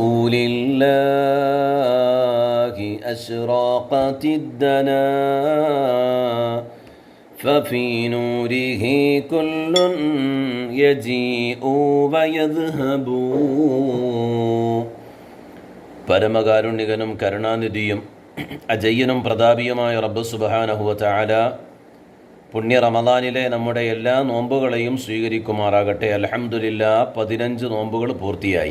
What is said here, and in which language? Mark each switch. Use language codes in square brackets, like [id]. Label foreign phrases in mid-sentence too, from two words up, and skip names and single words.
[ar] لله أشراقت الدنا ففي نوره كل يجيء ويذهب. [ml] പരമകാരുണികനും കരുണാനിധിയും അജയ്യനും പ്രതാപിയുമായ റബ്ബ് [ar] سبحانه وتعالى [ml] പുണ്യ റമദാനിലെ നമ്മുടെ എല്ലാ നോമ്പുകളെയും സ്വീകരിക്കുമാറാകട്ടെ. അൽഹംദുലില്ലാ 15 നോമ്പുകൾ പൂർത്തിയായി.